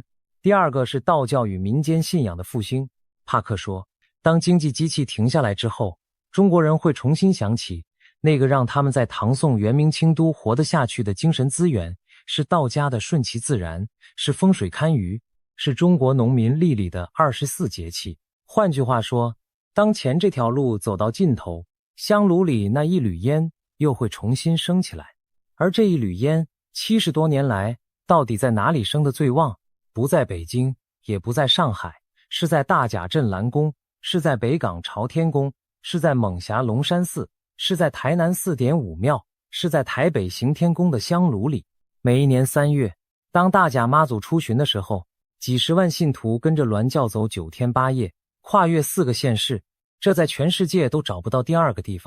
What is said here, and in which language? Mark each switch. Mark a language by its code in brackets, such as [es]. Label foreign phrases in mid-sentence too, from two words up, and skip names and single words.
[zh] 第二個是道教與民間信仰的復興。帕克說，當經濟機器停下來之後，中國人會重新想起那個讓他們在唐宋元明清都活得下去的精神資源，是道家的順其自然，是風水堪輿，是中國農民曆裡的24節氣。換句話說，當前這條路走到盡頭，香爐裡那一縷煙又會重新升起来。而這一縷煙70多年來到底在哪裡升得最旺？不在北京，也不在上海，是在大甲鎮瀾宮，是在北港朝天宮，是在猛俠龍山寺，是在台南4.5廟，是在台北行天宮的香爐裡。每一年3月，當大甲媽祖出巡的時候，幾十萬信徒跟着鑾轎走9天8夜，跨越4個縣市，這在全世界都找不到第二個地方。